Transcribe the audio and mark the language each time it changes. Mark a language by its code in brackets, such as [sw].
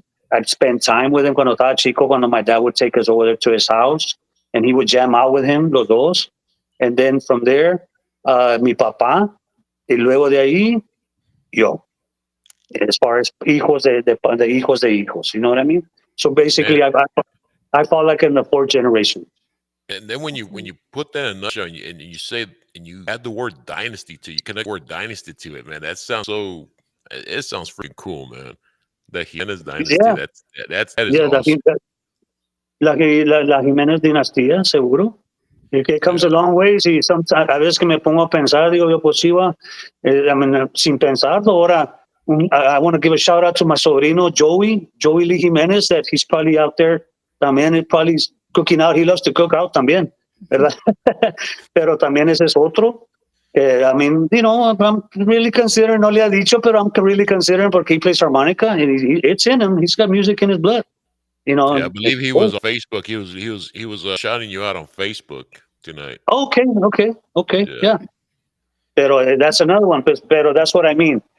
[en] I'd spend time with him [es] cuando estaba chico, cuando [en] my dad would take us over there to his house, and he would jam out with him, [es] los dos. [en] And then from there, [es] mi papá, y luego de ahí, yo, [en] as far as [es] hijos de hijos de hijos, [en] you know what I mean? So man? basically, I fall like in the fourth generation. And then when you put that in a nutshell, and you say and you add the word dynasty to you connect the word dynasty to it, man. That sounds so. It sounds freaking cool, man. The Hyenas dynasty. Yeah, That is yeah, awesome. [es] la Jiménez dinastía, seguro. [en] It comes a Yeah. long ways [es] y [en] sometimes, [es] a veces que me pongo a pensar, digo yo, pues sí, [en] I mean, [es] sin pensarlo, ahora, [en] I want to give a shout out to my sobrino, Joey Lee Jimenez, that he's probably out there [es] también, [en] he probably is cooking out, he loves to cook out [es] también, ¿verdad? Pero también ese es otro. [en] I mean, I'm really considering, [es] no le ha dicho, pero [en] I'm really considering [es] porque [en] he plays harmonica and it's in him. He's got music in his blood, Yeah, I It's believe he cool. was on Facebook. He was shouting you out on Facebook tonight. Okay, okay, Yeah. yeah. [es] Pero [en] that's another one. Pero that's what I mean.